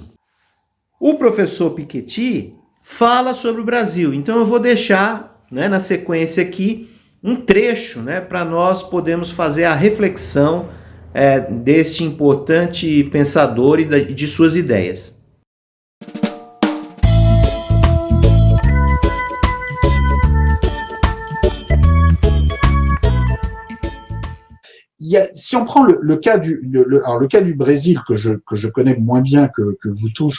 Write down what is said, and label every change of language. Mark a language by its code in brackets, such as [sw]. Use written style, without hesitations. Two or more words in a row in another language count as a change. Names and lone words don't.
[pt] O professor Piketty fala sobre o Brasil, então eu vou deixar, né, na sequência aqui um trecho, né, para nós podermos fazer a reflexão deste importante pensador e de suas ideias. [fr] Si on prend le cas du Brésil que je connais moins bien que vous tous